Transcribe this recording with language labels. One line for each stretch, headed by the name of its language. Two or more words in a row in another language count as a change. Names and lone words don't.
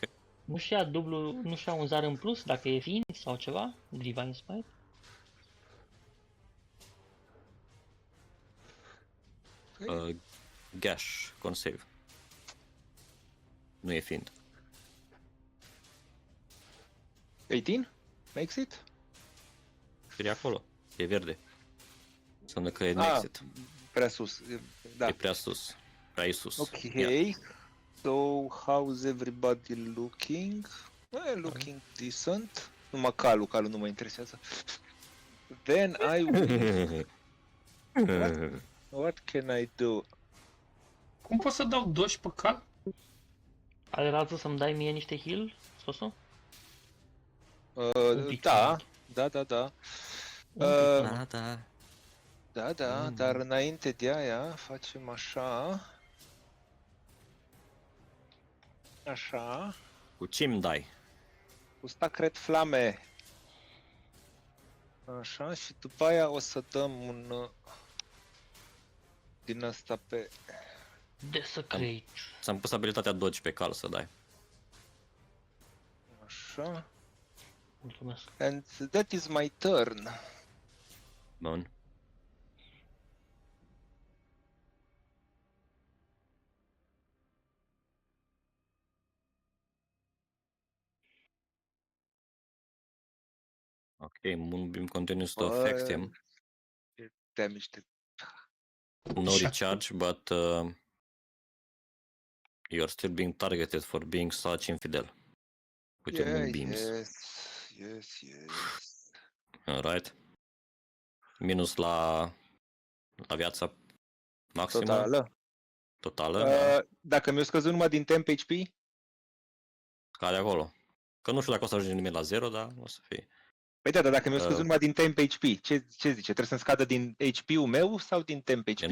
Romanian: Nu-și ia dublu, nu-și ia un zar în plus dacă e Phoenix sau ceva? Divine Smite?
English: Gash, con save.
Romanian: Nu e fiind. 18?
English: Makes it?
Romanian: Scrie acolo. E verde. Înseamnă că e Ah, exit. prea sus. Da. E prea sus. Prea sus. Ok. Ia.
English: So, how's everybody looking? Looking decent.
Romanian: Numai calul nu mă interesează.
English: Then I will... What can I do?
Romanian: Cum pot să dau doji pe cal? Are rază să-mi dai mie niște heal, Soso? pic. Da. Da. Da, dar înainte de aia facem așa. Așa. Cu cim dai. Cu Sacred Flame. Așa, și după aia o să dăm un din asta pe... Desecrate. Ți-am pus abilitatea dodge pe cal să dai. Așa. Mulțumesc.
English: And that is my turn.
Romanian: Bun.
English: Ok, Moonbeam continues to affect him.
Romanian: Damage de...
English: No recharge, but you're still being targeted for being such infidel with your moonbeams. Yes.
Romanian: Alright. Minus la viața maximă. Totală. Da. Dacă mi-a scăzut numai din
English: temp HP,
Romanian: Care acolo. Că nu știu dacă o să ajunge nimic la 0, dar o să fie. păi da, dar dacă mi-a scăzut numai din
English: temp HP,
Romanian: ce zice? Trebuie să-mi scadă din HP-ul meu sau din
English: temp HP?